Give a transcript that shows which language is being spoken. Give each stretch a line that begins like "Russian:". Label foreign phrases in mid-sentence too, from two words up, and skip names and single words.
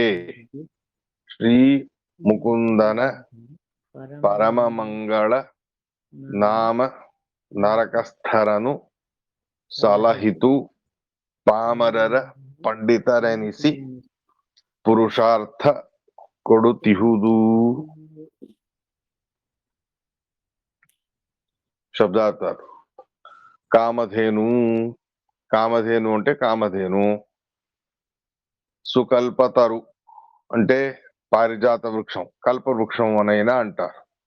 Kannada: ಶ್ರೀ ಮುಕುಂದನ ಪರಮ ಮಂಗಳ ನಾಮ ನರಕಸ್ಥರನು ಸಲಹಿತು. ಪಾಮರರ ಪಂಡಿತರೆನಿಸಿ ಪುರುಷಾರ್ಥ ಕೊಡುತ್ತಿಹುದು.
Telugu: శబ్దార్థాలు. కామధేను. కామధేను అంటే కామధేను. సుకల్పతరు అంటే పారిజాత వృక్షం, కల్ప వృక్షం అనైనా అంటారు.